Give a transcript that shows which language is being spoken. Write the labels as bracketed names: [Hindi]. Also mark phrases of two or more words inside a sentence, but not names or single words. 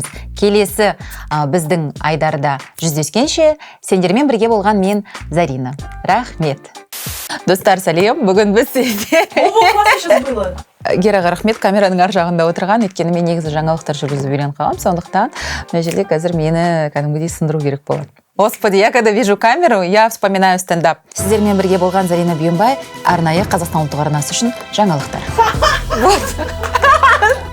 [Kazakh] Келесі біздің айдарда жүздескенше, сендермен бірге болған мен Зарина. Рахмет. Достар, сәлем. Бүгін біз Гераға рахмет, камераның ар жағында отырған, өйткені мен негізі жаңалықтар жүргізіп үйреніп қалғам, сондықтан мына жерде қазір мені кәдімгідей сындыру керек болады. [Russian] Господи, я когда вижу камеру, я вспоминаю стендап. [Kazakh] Сіздермен бірге болған Зарина Бүйенбай, арнайы Қазақстан ұлттық арнасы үшін жаңалықтар.